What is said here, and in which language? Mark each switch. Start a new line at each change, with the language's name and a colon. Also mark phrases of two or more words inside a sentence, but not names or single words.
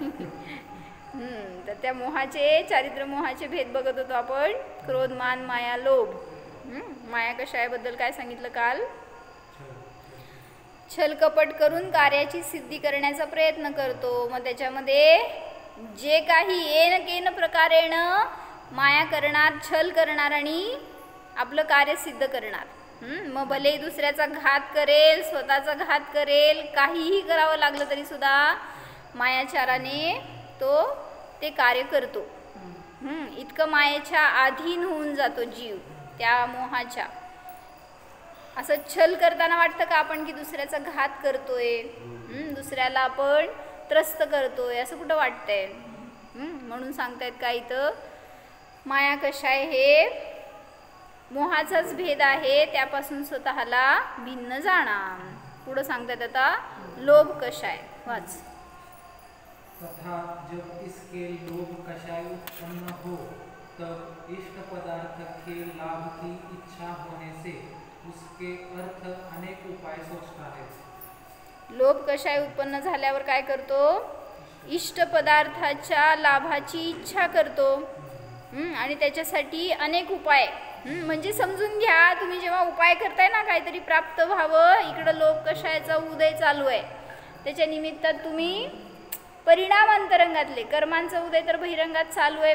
Marathi: तर त्या मोहाचे, चारित्र्य मोहाचे भेद बघत होतो आपण. क्रोध, मान, माया, लोभ. माया कशाबद्दल काय सांगितलं काल? छल कपट करून कार्याची सिद्धी करण्याचा प्रयत्न करतो. मग त्याच्यामध्ये जे काही
Sanskrit: येन केन प्रकारेण
Marathi: माया करणार, छल करणार आणि आपलं कार्य सिद्ध करणार. मग भले दुसऱ्याचा घात करेल, स्वतःचा घात करेल, काहीही करावं लागलं तरी सुद्धा मायाचाराने तो ते कार्य करतो. इतकं मायेच्या अधीन होऊन जातो जीव त्या मोहाच्या. असं छल करताना वाटतं का आपण की दुसऱ्याचा घात करतोय, दुसऱ्याला आपण त्रस्त करतोय, असं कुठं वाटतंय? म्हणून सांगतायत का इथं, माया कशा आहे हे मोहाचाच भेद आहे, त्यापासून स्वतःला भिन्न जाणार. पुढं सांगतायत आता लोभ कशा आहे, वाच.
Hindi: तथा जब इसके लोभ कषाय उत्पन्न हो तब इष्ट पदार्थ के लाभ की इच्छा होने से उसके अर्थ अनेक उपाय सोचता है.
Marathi: लोभ कषाय उत्पन्न झाल्यावर काय करतो? इष्ट पदार्थाच्या लाभाची इच्छा करतो. आणि त्याच्यासाठी अनेक उपाय, म्हणजे समजून घ्या, तुम्ही जेव्हा उपाय करताय ना काहीतरी प्राप्त व्हावं, इकडं लोभ कषायाचा उदय चालू आहे, त्याच्या निमित्तात तुम्ही परिणाम अंतरंगातले कर्मांचा उदय तर बहिरंगात चालू आहे.